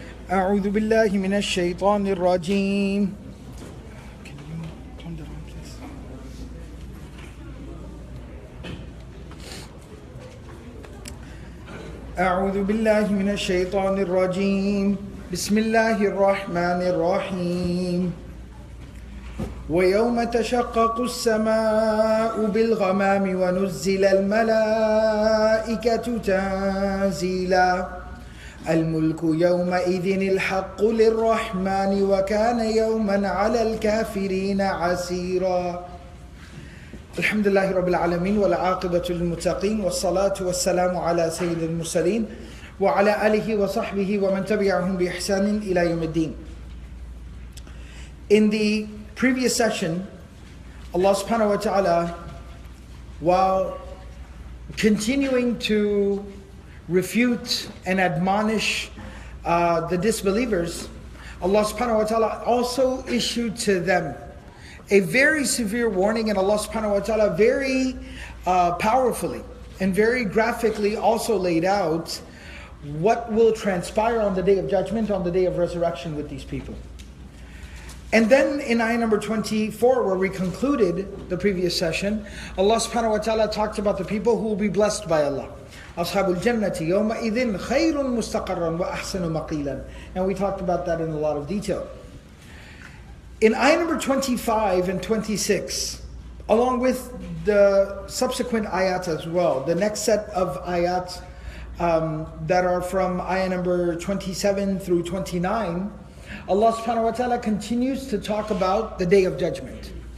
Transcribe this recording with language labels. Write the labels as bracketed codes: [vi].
[ar] أعوذ بالله من الشيطان الرجيم. [en] Can you turn that on, please? [ar] أعوذ بالله من الشيطان الرجيم. بسم الله الرحمن الرحيم. ويوم تشقق السماء بالغمام ونزل الملائكة تنزيلا الملك يومئذ الحق للرحمن وكان يوما على الكافرين عسيرا. الحمد لله رب العالمين والعاقبة للمتقين والصلاة والسلام على سيد المرسلين وعلى آله وصحبه ومن تبعهم بإحسان إلى يوم الدين. [en] In the previous session, Allah subhanahu wa ta'ala, while continuing to refute and admonish the disbelievers, Allah subhanahu wa ta'ala also issued to them a very severe warning, and Allah subhanahu wa ta'ala very powerfully and very graphically also laid out what will transpire on the day of judgment, on the day of resurrection with these people. And then in ayah number 24, where we concluded the previous session, Allah subhanahu wa ta'ala talked about the people who will be blessed by Allah. [ar] أصحاب الجنة يومئذ خير مستقرا وأحسن مقيلا. [en] And we talked about that in a lot of detail. In ayah number 25 and 26, along with the subsequent ayat as well, the next set of ayat that are from ayah number 27 through 29, Allah subhanahu wa ta'ala continues to talk about the day of judgment.